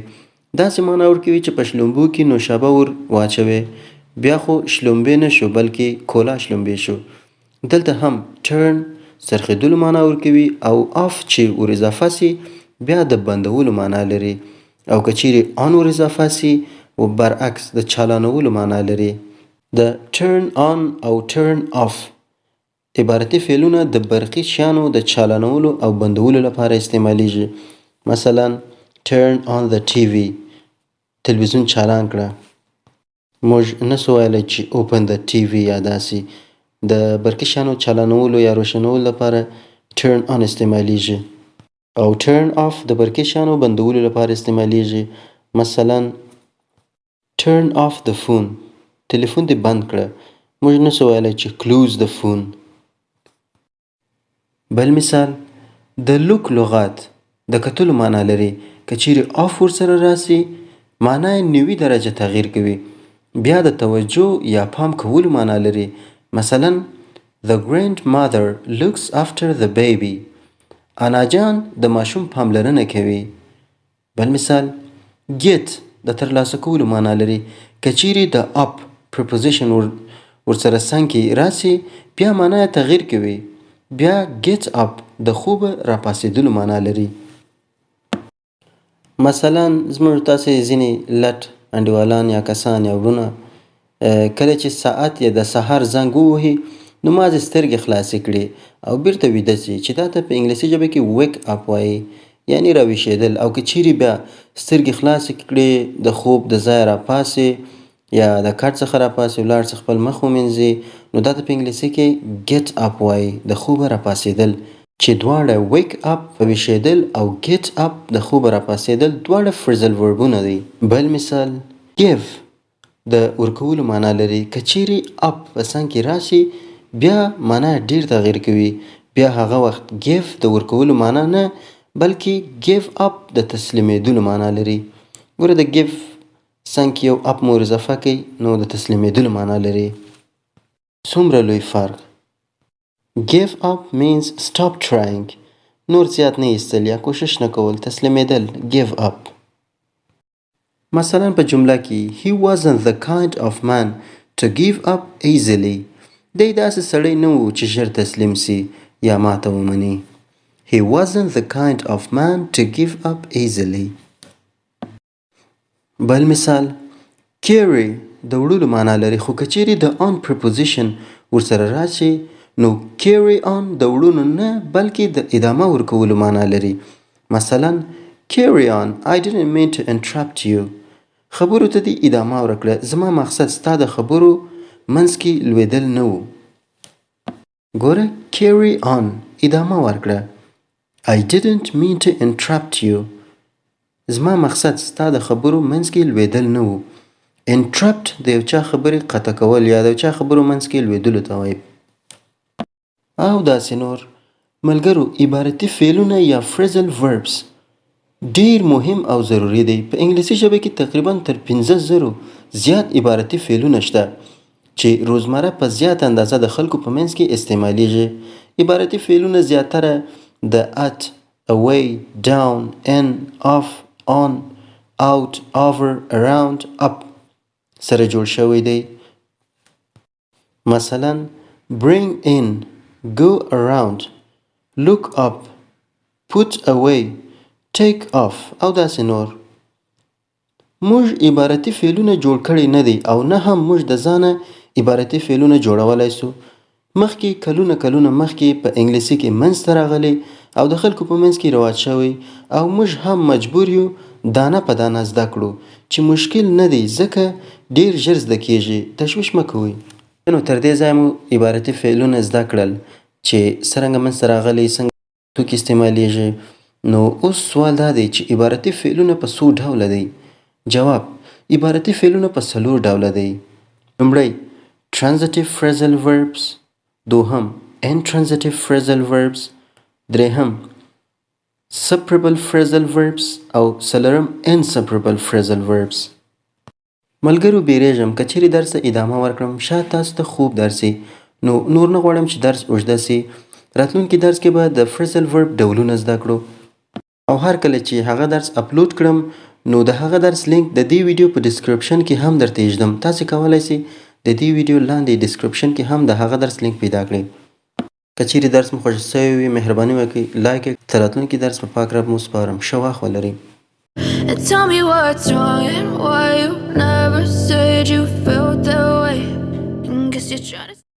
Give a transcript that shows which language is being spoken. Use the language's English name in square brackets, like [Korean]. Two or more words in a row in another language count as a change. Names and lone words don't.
[Pashto] داسې معنا ورکوي چې په شلومبو کې نوشابه ور واچوي، بیا خو شلومبې نه شو بلکې کولا شلومبې شو. دلته هم turn څرخېدلو معنا ورکوي او off چې ور اضافه سي بیا د بندولو معنا لري، او که چیرې on ور اضافه سي و برعکس د چالانولو معنا لري. د [English] turn on [Pashto] او [English] turn off [Pashto] عبارتي فعلونه د برقي شیانو د چالانولو او بندولو لپاره استعمالیږي. [English] مثلا turn on the TV، [Pashto] تلویزیون چالان کړه. موږ نسو ویلی چې [English] open the TV [Pashto] یا داسې. د برقي شیانو چالانولو یا روشنولو لپاره [English] turn on [Pashto] استعمالیږي، او [English] turn off [Pashto] د برقي شیانو بندولو لپاره استعمالیږي. [English] مثلا turn off the phone، [Pashto] تلیفون دې بند کړه. موږ نسو ویلی چې [English] close the phone. [Pashto] بل مثال د look لغات د کتلو معنا لري. که چیرې off ورسره راسي، معنا یې 90 درجه تغییر کوي، بیا د توجه یا پام کولو معنا لري. [English] مثلا the grandmother looks after the baby، [Pashto] انا جان د ماشوم پاملرنه کوي. بل مثال get د ترلاسه کولو معنا لري. که چیرې د [English] up preposition [Pashto] ورسره څنګ کې راسي بیا معنا یې تغییر کوي. بیا [English] get up [Pashto] د خوبه راپاسېدلو معنا لري. مثلا زموږ تاسې ځینې لټ انډیوالان یا کسان یا وروڼه کله چې ساعت یې د سهار زنګ ووهي نو مازې سترګې خلاصې کړي او بیرته ویده سي چې دا ته په انګلیسي ژبه کې [English] wake up [Pashto] وایي یعنی راویښېدل. او که چیرې بیا سترګې خلاصې کړي د خوب د ځایه راپاسې یا د کټ څخه راپاسې ولاړ سي خپل مخ ومینځي نو دا ته په انګلیسي کې [English] get up [Pashto] وایي د خوبه راپاسېدل. چې دواړه [English] wake up [Pashto] په ویښېدل او [English] get up [Pashto] د خوبه راپاسېدل دواړه [English] phrasal verbونه [Pashto] دي. بل مثال give د ورکولو معنا لري. که چیرې up په څنګ کې راشي بیا معنا ډیر تغییر کوي. بیا هغه وخت give د ورکولو معنا نه بلکې [English] give up [Pashto] د تسلیمېدلو معنا لري. ګوره د give څنګ کې یو up مو اضافه کوي نو د تسلیمېدلو معنا لري. څومره لوی فرق. [English] give up means stop trying. [Pashto] نور زیات نه ایستل یا کوشش نه کول. تسلیمېدل [English] give up. [Pashto] مثلا په جمله کې [English] he wasn't the kind of man to give up easily. [Pashto] دی داسې سړی نه و چې ژر تسلیم سي یا ماته ومني. [English] He wasn't the kind of man to give up easily. [Pashto] بل مثال carry د وړلو معنا لري خو که چیرې د [English] on preposition [Pashto] ورسره راشي نو [English] carry on [Pashto] د وړلو نه بلکې د ادامه ورکولو معنا لري. [English] مثلا carry on I didn't mean to interrupt you. [Pashto] خبرو ته دې ادامه ورکړه زما مقصد ستا د خبرو منځ کې لویدل نه و. ګوره [English] carry on [Pashto] ادامه ورکړه. [English] I didn't mean to interrupt you. [Pashto] زما مقصد ستا د خبرو منځ کې لویدل نه و. interrupt د یو چا خبرې قطع کول یا د یو چا خبرو منځ کې لویدلو ته وایي. او داسې نور ملګرو عبارتي فعلونه یا [English] phrasal verbs [Pashto] ډیر مهم او ضروری دی. په انګلیسي ژبه کې تقریبا تر 15,000 زیات عبارتي فعلونه شته چې روزمره په زیات اندازه د خلکو په منځ کې استعمالیږي. عبارتي فعلونه زیاتره د [English] at, away, down, in, off, on, out, over, around, up [Pashto] سره جوړ شوی دی. [English] مثلا bring in, go around, look up, put away, take off [Pashto] او داسې نور. موږ عبارتي فعلونه جوړ کړي نه دي او نه هم موږ د ځانه عبارتي فعلونه جوړولای سو. مخکې کلونه مخکې په انګلیسي کې منځته راغلي او د خلکو په منځ کې رواج شوی او موږ هم مجبور یو دانه په دانه زده کړو چې مشکل نه دی ځکه ډیر ژر زده کیږي. تشویش مه کوئ. نو تر دې ځایه مو عبارتي فعلونه زده کړل چې څرنګه منځته راغلي څنګه توکي استعمالیږي. نو اوس سوال دا دی چې عبارتي فعلونه په څو ډوله دی؟ جواب عبارتي فعلونه په 4 ډوله دی. [English] لومړی transitive phrasal verbs، دوهم intransitive phrasal verbs، درېهم separable phrasal verbs [Pashto] او څلورم [English] inseparable phrasal verbs. [Pashto] ملګرو بیریږم که چیرې درس ادامه ورکړم شاید تاسو ته خوب درسي نو نور نه غواړم چې درس اوږده سي. راتلونکي درس کې به د [English] phrasal verb [Pashto] ډولونه زده کړو او هر کله چې هغه درس اپلوډ کړم نو د هغه درس لینک د دې ویډیو په ډسکرپشن کې هم درته ایږدم. تاسو کولی شئ د دې ویډیو لاندې ډسکرپشن کې هم د هغه درس لینک پیدا کړئ. که چیرې درس مو خوښ شوی وي مهرباني وکړئ لایک یې. تر راتلونکي درس په پاک رب مو سپارم. ښه وخت ولرئ. [English] Tell me what's wrong and why you never said you felt that way. Guess you're trying to